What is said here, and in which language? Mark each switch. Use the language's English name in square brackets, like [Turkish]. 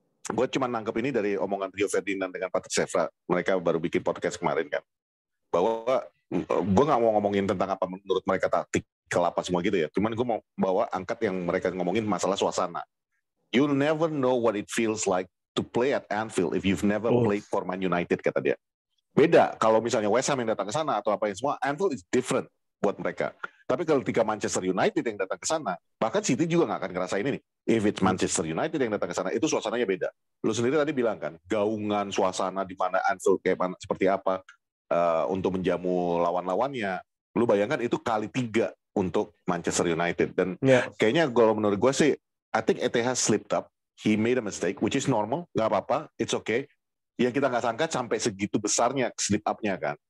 [Indonesian] Gue cuma nangkep ini dari omongan Rio Ferdinand dengan Patrick Evra. Mereka baru bikin podcast kemarin kan. Bahwa gue gak mau ngomongin tentang apa menurut mereka taktik kelapa semua gitu ya. Cuman gue mau bawa angkat yang mereka ngomongin masalah suasana. [English] You'll never know what it feels like to play at Anfield if you've never played for Man United, [Indonesian] kata dia. Beda kalau misalnya West Ham yang datang ke sana atau apa yang semua, [English] Anfield is different [Indonesian] buat mereka. Tapi kalau ketika Manchester United yang datang ke sana, bahkan City juga nggak akan ngerasain ini. [English] If it's Manchester United [Indonesian] yang datang ke sana, itu suasananya beda. Lu sendiri tadi bilang kan, gaungan suasana di mana Anfield kayak mana, seperti apa untuk menjamu lawan-lawannya. Lu bayangkan itu kali 3 untuk Manchester United. Dan kayaknya kalau menurut gue sih, [English] I think Etihad slipped up. He made a mistake, which is normal, [Indonesian] nggak apa-apa, [English] it's okay. [Indonesian] Yang kita nggak sangka sampai segitu besarnya slip up-nya kan.